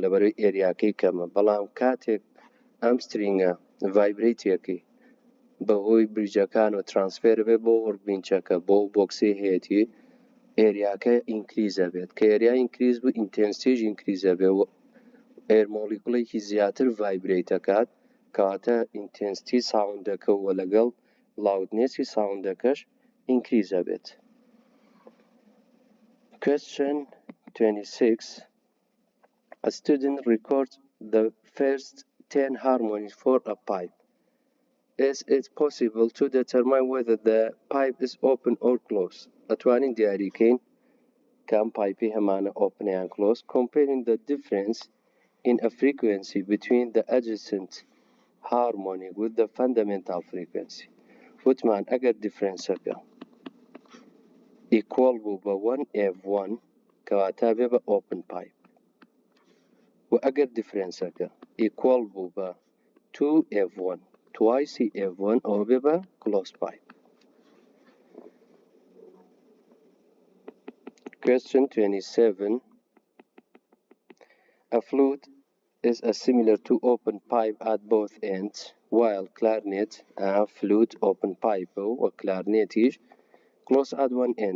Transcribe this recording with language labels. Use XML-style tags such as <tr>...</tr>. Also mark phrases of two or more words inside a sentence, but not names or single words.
<ckb>لەبەرەوەی ئێریاکەی کەمە، بەڵام کاتێک ئەم سترینگە ڤایبرێتیەکەی بەهۆی بریجەکان و ترانسفێر بێ بۆ وربینچەکە بۆ بۆکسی هەیەتی ئێریاکە ئینکریزە بێت، کە ئێریا ئینکریز بوو ئینتەنسیتیش ئینکریزە بێ و ئێرمۆلیکوڵێکی زیاتر ڤایبرێت دەکات، کەواتە ئینتەنسیتی ساوندەکە و لەگەڵ لاودنێسی ساوندەکەش ئینکریزە بێت.</ckb> <en>Question 26. A student records the first 10 harmonies for a pipe. Is it possible to determine whether the pipe is open or closed?</en> <ckb>ئەتوانین دیاریکەین کام پایپی هەمانە</ckb> <en>open and closed, comparing the difference in a frequency between the adjacent harmonic with the fundamental frequency.</en> <ckb>وتمان ئەگەر differenceەکە equal بوو بە 1F1 کەواتە بێ بە</ckb> <en>open pipe،</en> <ckb>و ئەگەر differenceەکە equal بوو بە 2F1</ckb> <en>twice F1</en> <ckb>ئەوە بێ بە</ckb> <en>closed pipe. Question 27. A flute is similar to open pipe at both ends, while clarinet and flute open pipe or clarinet is close at one end.</en>